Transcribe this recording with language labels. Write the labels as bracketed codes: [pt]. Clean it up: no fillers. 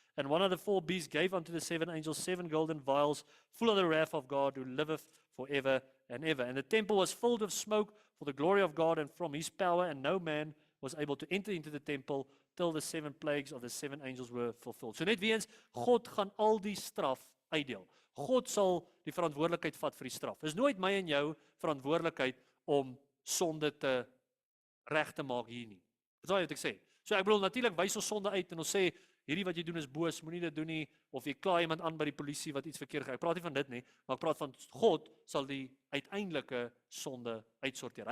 [en] And one of the 4 beasts gave unto the 7 angels 7 golden vials, full of the wrath of God, who liveth forever and ever. And the temple was filled with smoke for the glory of God and from his power, and no man was able to enter into the temple till the 7 plagues of the 7 angels were fulfilled. [af] So net weer eens, God gaan al die straf uitdeel. God sal die verantwoordelikheid vat vir die straf. Dis nooit my en jou verantwoordelikheid om sonde te reg te maak hier nie. Dis wat ek sê. So ek bedoel natuurlik wys ons sonde uit en ons sê hierdie wat jy doen is boos, moenie dit doen nie, of jy kla iemand aan by die polisie wat iets verkeerd gedoen. Ek praat nie van dit nie, maar ek praat van God sal die uiteindelike sonde uitsorteer.